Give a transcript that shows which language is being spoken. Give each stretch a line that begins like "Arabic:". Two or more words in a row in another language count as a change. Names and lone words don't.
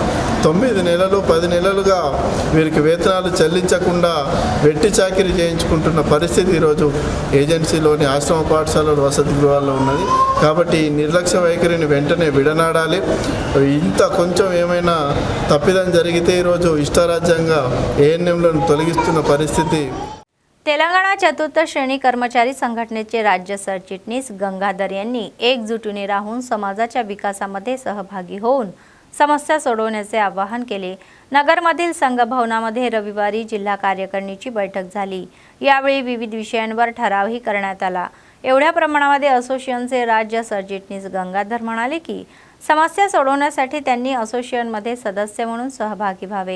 Telugu: 9 నెలలు 10 నెలలుగా వీరికి వేతనాలు చెల్లించకుండా వెట్టి చాకిరీ చేయించుకుంటున్న పరిస్థితి ఈరోజు ఏజెన్సీలోని ఆశ్రమ పాఠశాలలు, వసతి గృహాల్లో ఉన్నది। కాబట్టి నిర్లక్ష్య వైఖరిని వెంటనే విడనాడాలి। ఇంత కొంచెం ఏమైనా తప్పిదం జరిగితే ఈరోజు ఇష్టారాజ్యంగా ANMలను తొలగిస్తున్న పరిస్థితి।
Marathi: तेलंगणा चतुर्थ श्रेणी कर्मचारी संघटनेचे राज्य सरचिटणीस गंगाधर यांनी एकजुटीने राहून समाजाच्या विकासामध्ये सहभागी होऊन समस्या सोडवण्याचे आवाहन केले। नगरमधील संघभवनामध्ये रविवारी जिल्हा कार्यकारिणीची बैठक झाली। यावेळी विविध विषयांवर ठरावही करण्यात आला। एवढ्या प्रमाणामध्ये असोसिएशनचे राज्य सरचिटणीस गंगाधर म्हणाले की समस्या सोडवण्यासाठी त्यांनी असोसिएशनमध्ये सदस्य म्हणून सहभागी व्हावे।